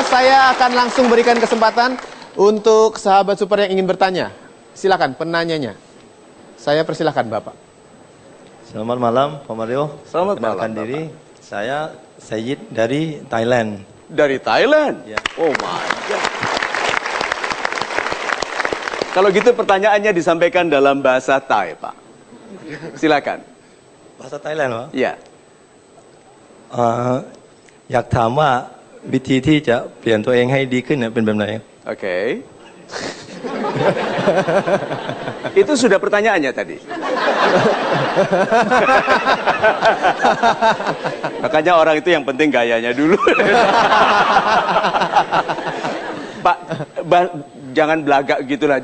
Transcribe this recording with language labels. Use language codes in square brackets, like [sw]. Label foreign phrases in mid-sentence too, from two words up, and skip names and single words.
[id] Saya akan langsung berikan kesempatan untuk sahabat super yang ingin bertanya. Silakan penanyanya. Saya persilahkan Bapak. Selamat malam Pak Mario. Selamat Kenalkan malam, diri, saya Sayyid dari Thailand. Dari Thailand? Ya. Oh my God. Kalau gitu pertanyaannya disampaikan dalam bahasa Thai, Pak. Silakan. Bahasa Thailand, Pak? Iya. [th] อยากถามว่าวิธีที่จะเปลี่ยนตัวเองให้ดีขึ้นเนี่ยเป็นแบบไหน [id] Oke. Itu sudah pertanyaannya tadi. Makanya orang itu yang penting gayanya dulu. Pak, jangan belagak gitulah.